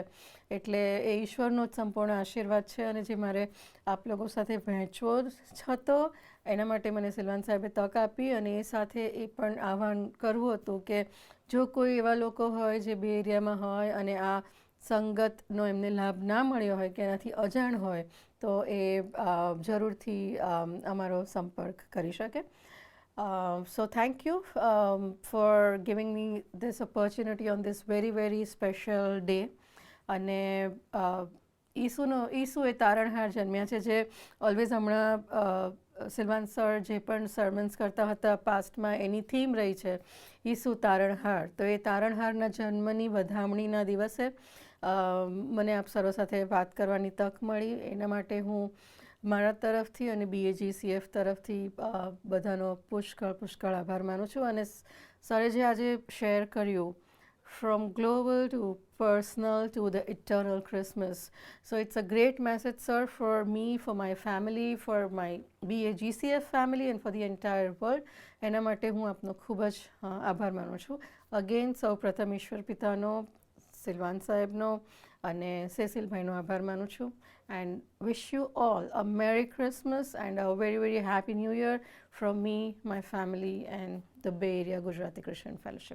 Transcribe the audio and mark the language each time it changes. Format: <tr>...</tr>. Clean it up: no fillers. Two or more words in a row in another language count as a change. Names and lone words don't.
<gu>એટલે એ ઈશ્વરનો જ સંપૂર્ણ આશીર્વાદ છે, અને જે મારે આપ લોકો સાથે વહેંચવો હતો, એના માટે મને સિલવાન સાહેબે તક આપી. અને એ સાથે એ પણ આહ્વાન કરવું હતું કે જો કોઈ એવા લોકો હોય જે બે એરિયામાં હોય અને આ સંગતનો એમને લાભ ના મળ્યો હોય, કે એનાથી અજાણ હોય, તો એ જરૂરથી અમારો સંપર્ક કરી શકે.</gu> <en>So thank you for giving me this opportunity on this very, very special day.</en> <gu>અને ઈસુ એ તારણહાર જન્મ્યા છે, જે ઓલવેઝ હમણાં સિલવાન સર જે પણ સર્મન્સ કરતા હતા પાસ્ટમાં, એની થીમ રહી છે ઈસુ તારણહાર. તો એ તારણહારના જન્મની વધામણીના દિવસે મને આપ સર્વ સાથે વાત કરવાની તક મળી. એના માટે હું મારા તરફથી અને BAGCF તરફથી બધાનો પુષ્કળ આભાર માનું છું. અને સરે જે આજે શેર કર્યું</gu> <en>from global to personal to the eternal Christmas. So it's a great message, sir, for me, for my family, for my BAGCF family and for the entire world.</en> <gu>એના માટે હું આપનો ખૂબ જ આભાર માનું છું. અગેન સૌ પ્રથમ ઈશ્વર પિતાનો, સિલવાન સાહેબનો અને સેસિલભાઈનો આભાર માનું છું.</gu> <en>And wish you all a merry Christmas and a very very happy New Year from me, my family and the Bay Area Gujarati Christian Fellowship.</en>